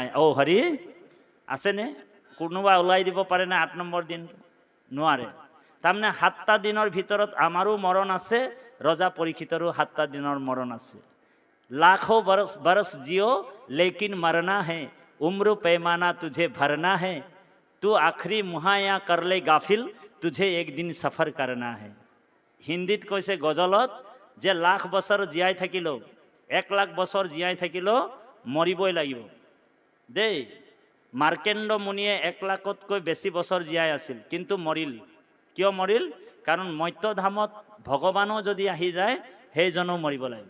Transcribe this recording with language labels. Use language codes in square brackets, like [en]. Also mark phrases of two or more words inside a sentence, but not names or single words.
[as] হৰি আছেনে? কোনোবা ওলাই দিব পাৰে নে 8 নম্বৰ দিন? নোৱাৰে। তাৰমানে 7টা দিনৰ ভিতৰত আমাৰো মৰণ আছে, ৰজা পৰীক্ষিতৰো 7টা দিনৰ মৰণ আছে। [hi] लाखों बरस जियो लेकिन मरना है उम्र पैमाना तुझे भरना है, तू आखरी मुहाया करले गाफिल, तुझे एक दिन सफर करना है। [as] হিন্দীত কৈছে গজলত, যে লাখ বছৰ জীয়াই থাকিলেও 1 লাখ বছৰ জীয়াই থাকিলেও মৰিবই লাগিব দেই। মাৰ্কেণ্ড মুনিয়ে 1 লাখতকৈ বেছি বছৰ জীয়াই আছিল, কিন্তু মৰিল। কিয় মৰিল? কাৰণ মত্যধামত ভগৱানো যদি আহি যায় সেইজনো মৰিব লাগিব।